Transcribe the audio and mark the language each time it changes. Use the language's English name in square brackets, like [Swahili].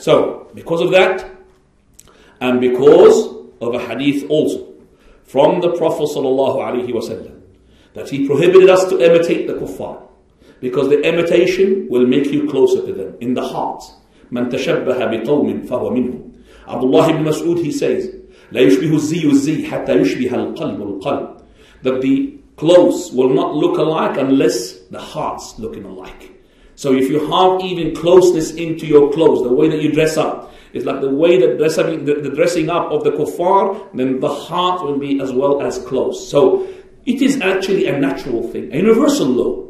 [English] So, because of that, and because of a hadith also from the Prophet ﷺ, that he prohibited us to imitate the Kuffar, because the imitation will make you closer to them in the heart. [Arabic] من تشبه بقوم فهو منهم. Abdullah ibn Mas'ud, [English] he says, [Arabic] لا يشبه الزي الزي حتى يشبه القلب القلب. [English] That the clothes will not look alike unless the hearts looking alike. So if you have even closeness into your clothes, the way that you dress up, it's like the way that the dressing up of the kuffar, then the heart will be as well as close. So it is actually a natural thing, a universal law.